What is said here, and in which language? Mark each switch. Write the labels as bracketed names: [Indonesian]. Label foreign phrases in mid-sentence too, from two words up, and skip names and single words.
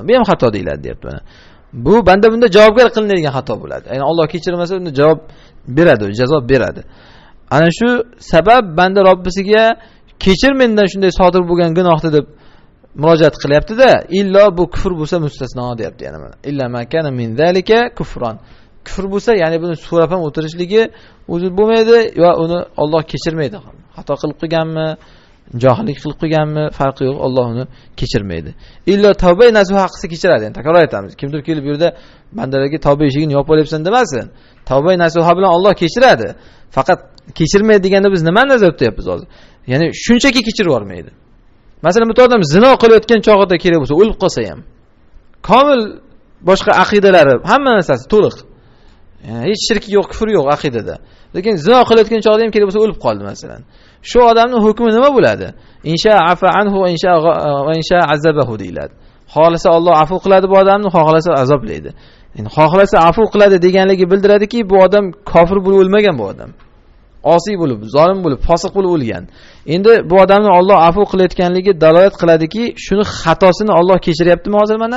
[Uzbek] Bu ham xato deyiladi, deyapti buni. Bu banda bunda javobgar qilinadigan xato bo'ladi. Ya'ni Alloh kechirmasa unda javob beradi, jazo beradi. Ana shu sabab banda Robbisiga kechir mendan shunday sodir bo'lgan gunohni deb murojaat qilyapti-da, illo bu kufr bo'lsa mustasno deyapti, yana mana. [Arabic] إلا ما كان من ذلك كفرا. [Uzbek] Kufr bo'lsa, ya'ni buni so'rab ham o'tirishligi o'zi bo'lmaydi va uni Alloh kechirmaydi. Xato qilib qilganmi, johillik qilib qilganmi, farqi yo'q, Alloh uni kechirmaydi. Illo tavba nasuha qilsa kechiradi. Endi takror aytamiz. Kimdir kelib bu yerda bandalarga tavba eshigini yopib olyapsan demasin. Tavba nasuha bilan Alloh kechiradi. Faqat kechirmaydi deganda biz nima nazarda tutyapmiz hozir? Ya'ni shunchaki kechirib yormaydi. Masalan, bu odam zino qilayotgan chog'ida kerak bo'lsa, o'lib qolsa ham, komil boshqa aqidalari, hamma narsasi to'liq. Ya'ni hech shirk yo'q, kufr yo'q aqidada. Lekin zino qilayotgan chog'da ham kerak bo'lsa o'lib qoldi masalan. Shu odamning hukmi nima bo'ladi? [Arabic] إن شاء عفا عنه وإن شاء عذبه [Uzbek] deyiladi. Xohlasa Alloh afv qiladi bu odamni, xohlasa azoblaydi. Endi xohlasa afv qiladi deganligi bildiradiki, bu odam kofir bo'lib o'lmagan bu odam. Osiy bo'lib, zolim bo'lib, fosiq bo'lib o'lgan. Endi bu odamni Alloh afv qilayotganligi dalolat qiladiki, shuni xatosini Alloh kechiryaptimi hozir mana?